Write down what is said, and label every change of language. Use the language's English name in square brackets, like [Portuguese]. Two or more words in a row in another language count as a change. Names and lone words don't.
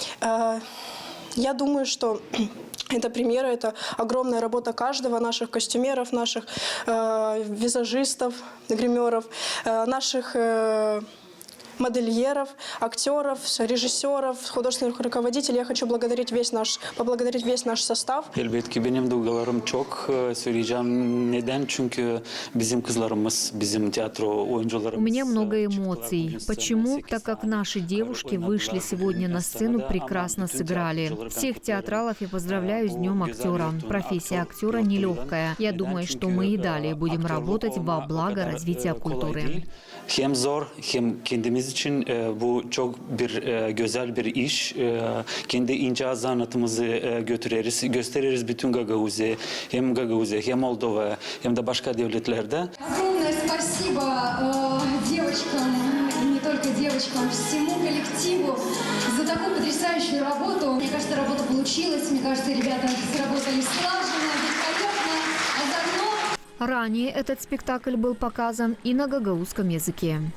[Russian] Я думаю, что эта премьера – это огромная работа каждого, наших костюмеров, наших визажистов, гримеров, наших модельеров, актеров, режиссеров, художественных руководителей. Я хочу поблагодарить весь наш состав. [Gagauz] Elbette benim duygularım çok. Söyleyeceğim neden? Çünkü bizim kızlarımız, bizim tiyatro oyuncularımız. [Russian] У меня много эмоций. Почему? Так как наши девушки вышли сегодня на сцену, прекрасно сыграли. Всех театралов я поздравляю с Днем актера. Профессия актера нелегкая. Я думаю, что мы и далее будем работать во благо развития культуры. [Gagauz] Hem zor hem kendimiz için bu çok güzel bir iş. Kendi ince zanatımızı gösteririz bütün Gagauzya, hem Gagauzya, hem Moldova, hem de başka devletlerde. [Russian] Огромное спасибо девочкам, и не только девочкам, всему коллективу за такую потрясающую работу. Мне кажется, работа получилась, мне кажется, ребята сработали слаженно, великолепно, а заодно... Ранее этот спектакль был показан и на гагаузском языке.